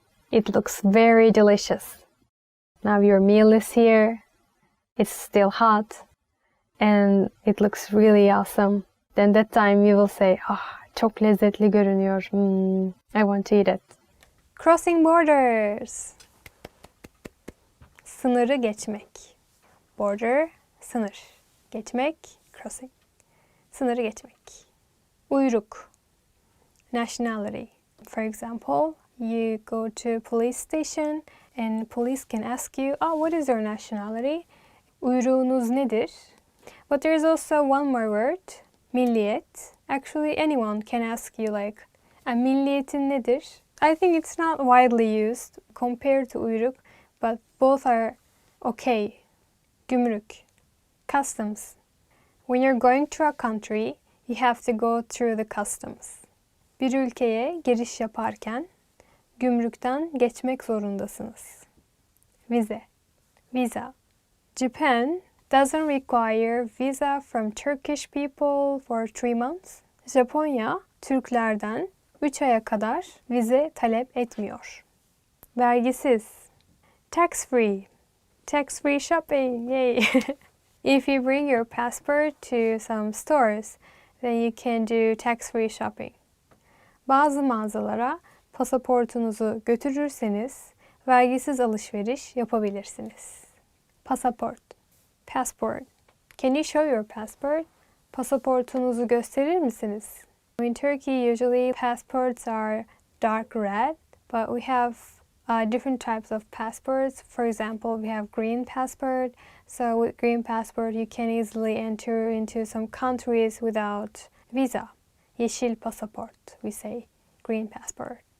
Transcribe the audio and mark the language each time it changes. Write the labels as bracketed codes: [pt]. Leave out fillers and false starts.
[en] It looks very delicious. Now your meal is here. It's still hot. And it looks really awesome. Then that time you will say, [tr] çok lezzetli görünüyor. [en] I want to eat it. Crossing borders. [tr] Sınırı geçmek. Border, sınır. Geçmek, crossing. Sınırı geçmek. Uyruk. Nationality. [en] For example, you go to police station and police can ask you, what is your nationality? [tr] Uyruğunuz nedir? [en] But there's also one more word, milliyet. Actually, anyone can ask you like, [tr] milliyetin nedir? [en] I think it's not widely used compared to uyruk, but both are okay. Gümrük. Customs. When you're going to a country, you have to go through the customs. [tr] Bir ülkeye giriş yaparken gümrükten geçmek zorundasınız. Vize. Visa. [en] Japan doesn't require visa from Turkish people for 3 months. [tr] Japonya, Türklerden 3 aya kadar vize talep etmiyor. [en] Vergisiz. Tax free. Tax free shopping. Yay! If you bring your passport to some stores, then you can do tax free shopping. [tr] Bazı mağazalara pasaportunuzu götürürseniz vergisiz alışveriş yapabilirsiniz. Pasaport. Passport. [en] Can you show your passport? [tr] Pasaportunuzu gösterir misiniz? [en] In Turkey, usually passports are dark red, but we have different types of passports. For example, we have green passport. So with green passport, you can easily enter into some countries without visa. [tr] Yeşil pasaport, [en] we say. Green passport.